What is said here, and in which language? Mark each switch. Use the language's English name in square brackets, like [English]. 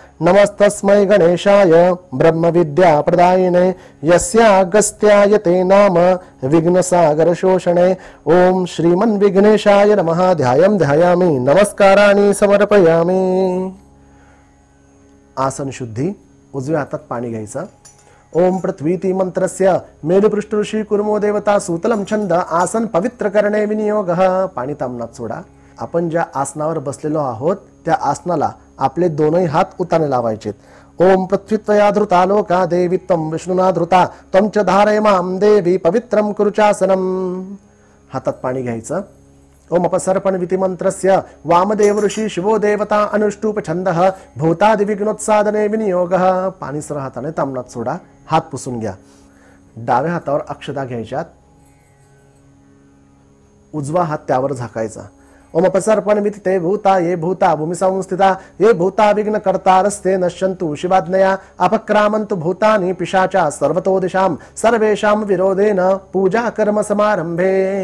[Sanskrit] नमस्तस्मै गणेशाय ब्रह्मविद्या प्रदायिने यस्यागस्त्याय ते नाम विघ्नसागर शोषणे. ओम श्रीमन् विघ्नेशाय नमः. ध्यायं ध्यायामि नमस्काराणि समर्पयामि. [Marathi] आसन शुद्धी. उजव्या हातात पाणी घ्यायचं. [Sanskrit] ओम पृथ्वीति मंत्रस्य मेरुपृष्ठ ऋषी कुर्मो देवता सूतलम छंद आसन पवित्र करणे विनियोगः. [Marathi] पाणी तामणात सोडा. आपण ज्या आसनावर बसलेलो आहोत त्या आसनाला आपले दोनही हात उताने लावायचे. [Sanskrit] ओम पृथ्वीत्वया धृता लोका देवी त्वं विष्णुना धृता त्वं च धारय मां देवी पवित्रं कुरु चासनम. [Marathi] हातात पाणी घ्यायचं. [Sanskrit] ओम अपसर्पण विति मंत्रस्य वामदेव ऋषी शिवो देवता अनुष्टुप छंदः भूतादि विघ्नोत्सादने विनियोगः. [Marathi] पाणी सरळ हाताने तामणात सोडा. हात पुसून घ्या. डाव्या हातावर अक्षता घ्यायच्यात. उजवा हात त्यावर झाकायचा. [Sanskrit] ओम अपसर्पण विति ते भूता ये भूता भूमि संस्थिता ये भूता विघ्न कर्तारस्ते नश्यन्तु शिवाज्ञया अपक्रामन्तु भूतानि पिशाचा सर्वतो दिशां सर्वेषां विरोधेन पूजा कर्म समारंभे.